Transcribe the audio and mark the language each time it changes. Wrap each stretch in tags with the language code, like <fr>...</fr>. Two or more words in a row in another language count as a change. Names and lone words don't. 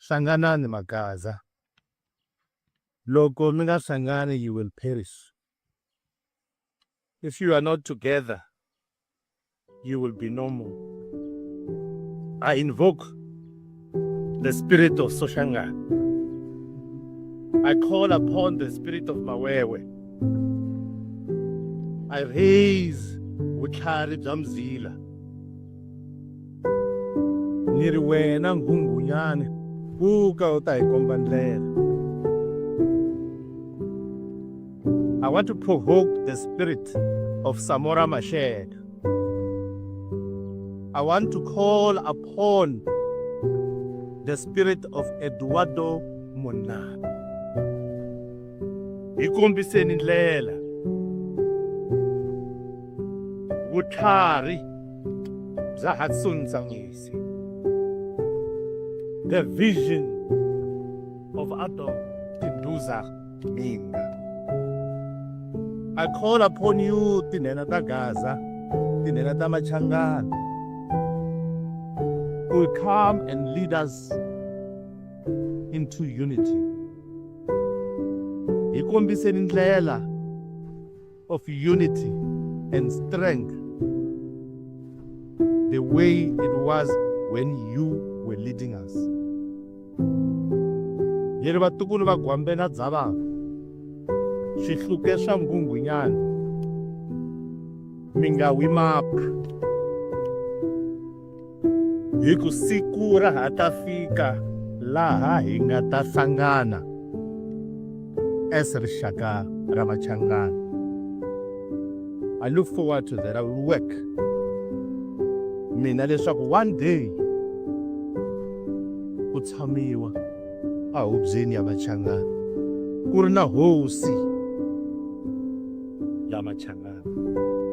<ts>hlanganani magaza. Loko mi nga hlangani,</ts> <en>you will perish. If you are not together, you will be no more. I invoke the spirit of Soshangana. I call upon the spirit of Mawewe. I raise</en> <ts>vutlhari bya</ts> <en>Mzila.</en> <ts>Ni ri wena nghunghunyani, pfuka u ta hi komba ndlela.</ts> <en>I want to provoke the spirit of Samora Machel. I want to call upon the spirit of Eduardo Monana.</en> <ts>Hi kombiseni ndlela. Vutlhari bya Hudson Ntsanwisi.</ts> <en>The vision of Adolf Tinduza Minga. I call upon you,</en> <ts>tinhena ta Gaza, tinhena ta Machangana,</ts> <en>who will come and lead us into unity.</en> <ts>Hi kombiseni ndlela</ts> <en>of unity and strength, the way it was when you were leading us.</en> <ts>Yeri vatukulu va Gwambe na Dzava, swihluke swa nghunghunyana, mi nga wi mapa. Hi ku siku ra ha ta fika laha hi nga ta hlangana as rixaka ra Machangana.</ts> <en>I look forward to that. I will work.</en> <ts>Mina leswaku</ts> <en>one day</en> <ts>ku tshamiwa a hubyeni ya Machangana, ku ri na hosi ya Machangana.</ts>